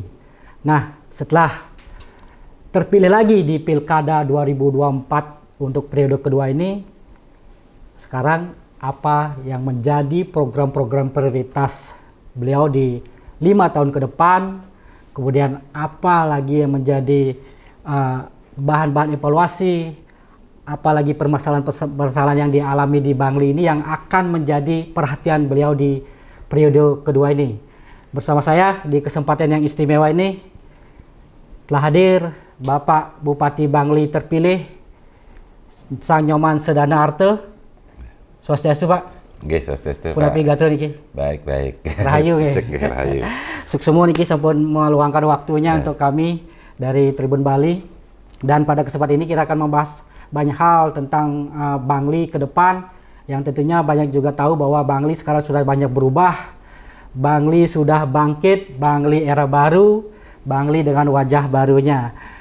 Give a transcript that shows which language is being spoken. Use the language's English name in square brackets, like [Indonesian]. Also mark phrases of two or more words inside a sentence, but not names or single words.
[Indonesian] Nah, setelah terpilih lagi di Pilkada 2024 untuk periode kedua ini, sekarang apa yang menjadi program-program prioritas beliau di 5 tahun ke depan, kemudian apa lagi yang menjadi bahan-bahan evaluasi, apalagi permasalahan-permasalahan yang dialami di Bangli ini yang akan menjadi perhatian beliau di periode kedua ini. Bersama saya di kesempatan yang istimewa ini telah hadir Bapak Bupati Bangli terpilih Sang Nyoman Sedanang Arte. Swastiastu Pak. Nggih, swastiastu Pak. [Balinese] Punapi gatun niki. [Indonesian] Baik. [Balinese] Rahayu nggih. [Indonesian] Rahayu. Suk semua [Balinese] niki sampun [Indonesian] meluangkan waktunya untuk kami dari Tribun Bali. Dan pada kesempatan ini kita akan membahas banyak hal tentang Bangli ke depan, yang tentunya banyak juga tahu bahwa Bangli sekarang sudah banyak berubah. Bangli sudah bangkit, Bangli era baru, Bangli dengan wajah barunya.